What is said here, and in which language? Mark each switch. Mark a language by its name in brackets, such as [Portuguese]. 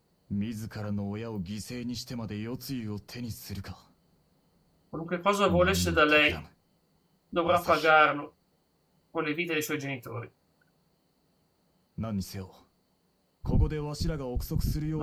[Japanese] 自らの親を犠牲にしてまで世継ぎを手にするか。 [Italian] Qualunque cosa volesse da lei dovrà pagarlo con le vite dei suoi genitori. [Japanese] 何にせよ、ここでわしらが憶測するよう